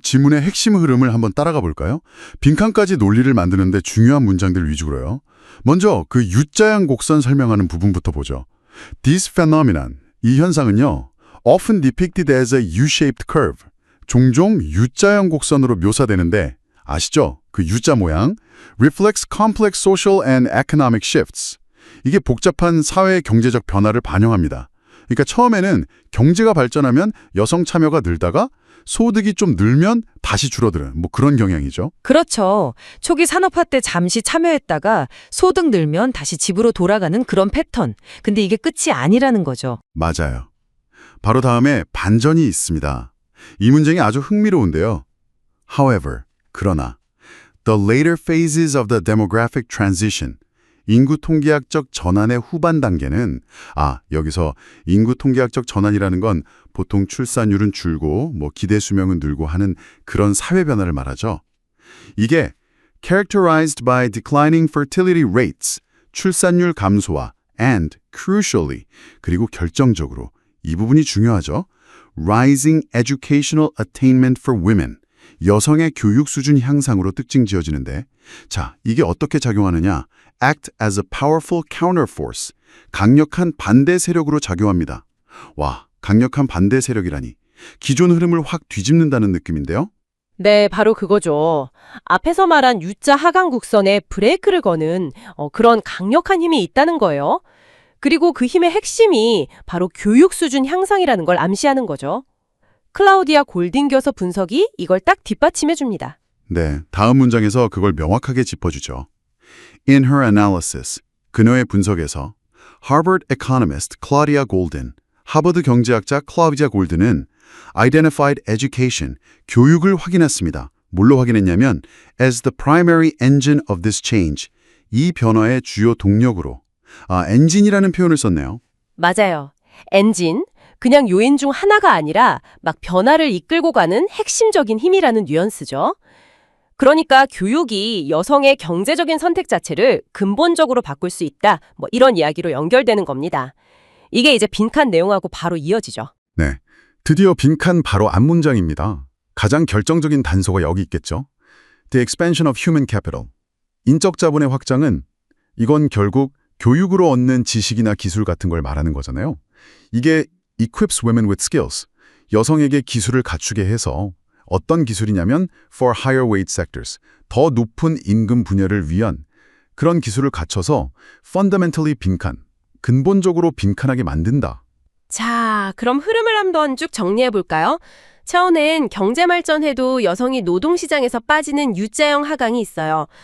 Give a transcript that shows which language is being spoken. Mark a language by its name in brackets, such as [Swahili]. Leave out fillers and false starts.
[Korean] 지문의 핵심 흐름을 한번 따라가 볼까요? 빈칸까지 논리를 만드는데 중요한 문장들 위주로요. 먼저 그 U자형 곡선 설명하는 부분부터 보죠. [English] This phenomenon, [Korean] 이 현상은요. [English] often depicted as a U-shaped curve. [Korean] 종종 U자형 곡선으로 묘사되는데 아시죠? 그 U자 모양. [English] reflects complex social and economic shifts. [Korean] 이게 복잡한 사회 경제적 변화를 반영합니다. 그러니까 처음에는 경제가 발전하면 여성 참여가 늘다가 소득이 좀 늘면 다시 줄어드는 그런 경향이죠. 그렇죠. 초기 산업화 때 잠시 참여했다가 소득 늘면 다시 집으로 돌아가는 그런 패턴. 근데 이게 끝이 아니라는 거죠. 맞아요. 바로 다음에 반전이 있습니다. 이 문장이 아주 흥미로운데요. [English] However, [Korean] 그러나 [English] the later phases of the demographic transition, [Korean] 인구 통계학적 전환의 후반 단계는 여기서 인구 통계학적 전환이라는 건 보통 출산율은 줄고 기대 수명은 늘고 하는 그런 사회 변화를 말하죠. 이게 [English] characterized by declining fertility rates, [Korean] 출산율 감소와 [English] and crucially, [Korean] 그리고 결정적으로 이 부분이 중요하죠. [English] rising educational attainment for women, [Korean] 여성의 교육 수준 향상으로 특징 지어지는데 자, 이게 어떻게 작용하느냐? [English] act as a powerful counterforce, [Korean] 강력한 반대 세력으로 작용합니다. 와, 강력한 반대 세력이라니. 기존 흐름을 확 뒤집는다는 느낌인데요? 네, 바로 그거죠. 앞에서 말한 U자 하강 곡선에 브레이크를 거는 그런 강력한 힘이 있다는 거예요. 그리고 그 힘의 핵심이 바로 교육 수준 향상이라는 걸 암시하는 거죠. 클라우디아 골딩 교서 분석이 이걸 딱 뒷받침해 줍니다. 네, 다음 문장에서 그걸 명확하게 짚어주죠. [English] In her analysis, [Korean] 그녀의 분석에서 [English] Harvard economist Claudia Goldin, [Korean] 하버드 경제학자 클라우디아 골든은 [English] identified education, [Korean] 교육을 확인했습니다. 뭘로 확인했냐면 [English] as the primary engine of this change, [Korean] 이 변화의 주요 동력으로. 엔진이라는 표현을 썼네요. 맞아요. 엔진, 그냥 요인 중 하나가 아니라 막 변화를 이끌고 가는 핵심적인 힘이라는 뉘앙스죠. 그러니까 교육이 여성의 경제적인 선택 자체를 근본적으로 바꿀 수 있다. 이런 이야기로 연결되는 겁니다. 이게 이제 빈칸 내용하고 바로 이어지죠. 네, 드디어 빈칸 바로 앞문장입니다. 가장 결정적인 단서가 여기 있겠죠. [English] The expansion of human capital. [Korean] 인적 자본의 확장은 이건 결국 교육으로 얻는 지식이나 기술 같은 걸 말하는 거잖아요. 이게 [English] equips women with skills. [Korean] 여성에게 기술을 갖추게 해서 어떤 기술이냐면 [English] for higher wage sectors, [Korean] 더 높은 임금 분야를 위한 그런 기술을 갖춰서 fundamentally 빈칸, 근본적으로 빈칸하게 만든다. 자, 그럼 흐름을 한번 쭉 정리해 볼까요? 처음엔 경제 발전해도 여성이 노동시장에서 빠지는 U자형 하강이 있어요.